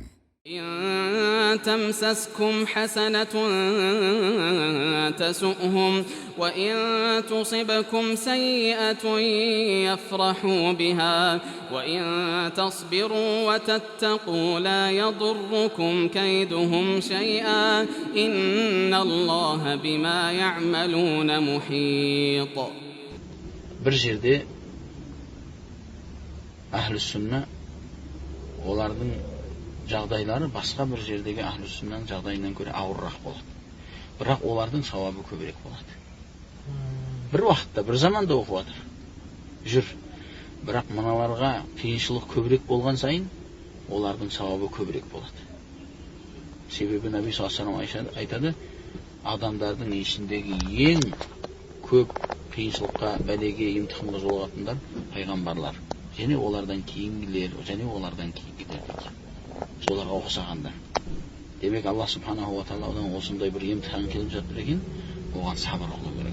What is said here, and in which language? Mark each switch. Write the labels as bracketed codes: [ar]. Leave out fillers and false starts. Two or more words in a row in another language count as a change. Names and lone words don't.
[ar] إن تمسسكم حسنة تسؤهم وإن تصبكم سيئة يفرحوا بها وإن تصبروا وتتقوا لا يضركم كيدهم شيئا إن الله بما يعملون محيط. [kk] Bir жерде әхлі сүнна олардың жағдайлары басқа бір жердегі әхлі сүннаның жағдайынан көре ауыррақ болады. Бірақ олардың сауабы көбірек болады. Бір уақытта, бір заманда оқып жатыр. Жүр. Бірақ мыналарға қиыншылық көбірек болған сайын олардың сауабы көбірек болады. Себебі Наби [ar] صلى الله عليه وسلم [kk] айтады, адамдардың ішіндегі ең көп қиыншылыққа, бәлеге, имтиханға жолығатындар пайғамбарлар. Және олардан кейінгілер, және олардан кейінгілер дейді. Соларға ұқсағандар. Демек, Алла [ar] سبحانه وتعالى [kk] осындай бір имтихан келіп жатыр екен, оған сабыр қылу керек.